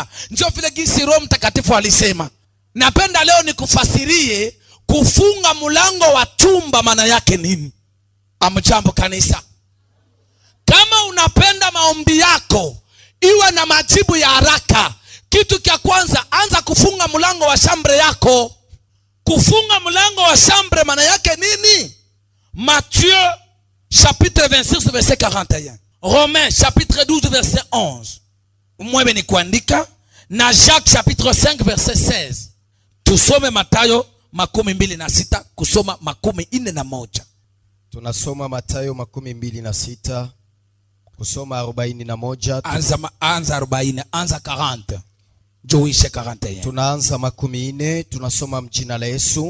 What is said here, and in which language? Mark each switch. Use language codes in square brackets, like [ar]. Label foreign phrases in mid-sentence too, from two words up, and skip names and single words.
[sw] Njoo vile gisi Roho Mtakatifu alisema. Napenda leo nikufasirie kufunga mlango wa chumba maana yake nini. Amjambo kanisa. Kama unapenda maombi yako iwe na majibu ya haraka, kitu cha kwanza, anza kufunga mlango wa chambre yako. Kufunga mlango wa chambre maana yake nini? [fr] Matthieu chapitre 26 verset 41. Romains chapitre 12 verset 11. [sw] Mwewe ni kuandika, na [fr] Jacques chapitre 5 verset 16. [sw] Tusome Mathayo 26 kusoma 41. Tunasoma Mathayo 26 kusoma 41. Anza 40, anza 40. Joishe 41. Tunaanza 40, tunasoma mjina la Yesu.